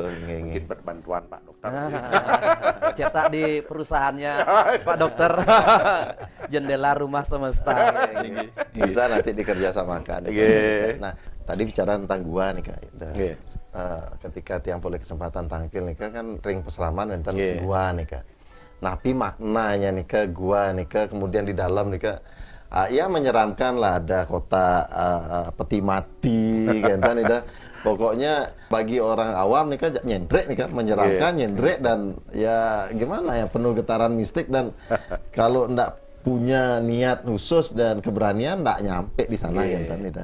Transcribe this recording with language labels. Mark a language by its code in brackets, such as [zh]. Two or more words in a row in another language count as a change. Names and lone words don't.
[id] Mungkin berbantuan Pak Dokter. Cetak di perusahaannya Pak Dokter. Jendela Rumah Semesta. Bisa nanti dikerjasamakan. Nah, tadi bicara tentang gua nih Kak. Ketika tiang boleh kesempatan tangkil nih Kak, kan [ban] ring peseraman enten [id] gua nih Kak. Napi maknanya nih Kak, gua nih Kak, kemudian di dalam nih Kak, ya menyeramkan lah, ada kota peti mati kan nih. Pokoknya bagi orang awam nih kan nyendrek nih kan, menyeramkan, nyendrek, dan ya gimana ya, penuh getaran mistik, dan kalau ndak punya niat khusus dan keberanian ndak nyampe di sana kan nih.